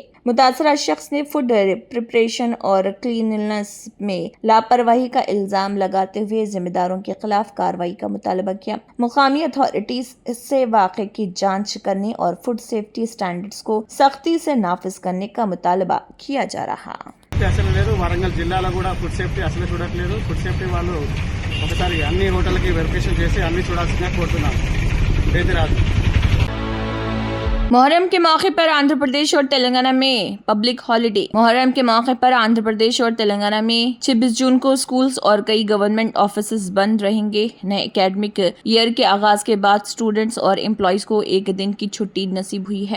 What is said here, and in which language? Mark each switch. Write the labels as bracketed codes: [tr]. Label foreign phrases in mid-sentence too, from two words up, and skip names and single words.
[ur] متاثرہ شخص نے [en] food preparation [ur] اور کلیننس میں لاپرواہی کا الزام لگاتے ہوئے ذمہ داروں کے خلاف کارروائی کا مطالبہ کیا۔ مقامی اتھارٹیز سے واقعے کی جانچ کرنے اور [en] food safety standards [ur] کو سختی سے نافذ کرنے کا مطالبہ کیا جا رہا۔ [te] అసలు లేదు, వరంగల్ జిల్లాలో కూడా [en] food safety [te] అసలు చూడట్లేదు. [en] food safety [te] వాళ్ళు ఒకసారి అన్ని హోటళ్ళకి వెరిఫికేషన్ చేసి అన్ని చూడాల్సిందిగా కోరుతున్నాం. ఇదైతే రాదు. [ur] محرم کے موقع پر آندھرا پردیش اور تلنگانہ میں [en] public holiday. [ur] محرم کے موقع پر آندھرا پردیش اور تلنگانہ میں 26 جون کو سکولز اور کئی [en] government offices [ur] بند رہیں گے۔ نئے [en] academic year [ur] کے آغاز کے بعد اسٹوڈنٹس اور امپلائیز کو ایک دن کی چھٹی نصیب ہوئی ہے۔